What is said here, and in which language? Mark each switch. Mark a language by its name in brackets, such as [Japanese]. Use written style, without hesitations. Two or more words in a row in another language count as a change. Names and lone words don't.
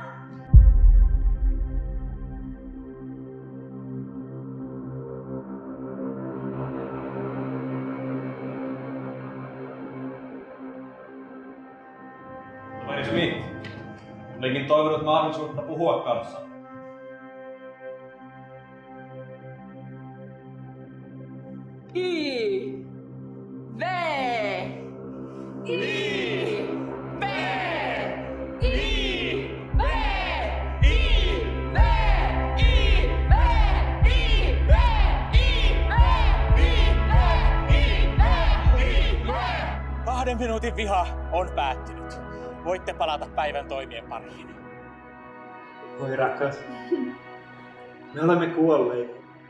[Finnish] Toveri Smith, olinkin toivonut mahdollisuutta puhua kanssa. I. V. I. V. I. V. I. V. I. V. I. V. I. V. I. V. 2 minuutin viha on päättynyt. Voitte palata päivän toimien pariin. Voi rakas, me olemme kuolleet.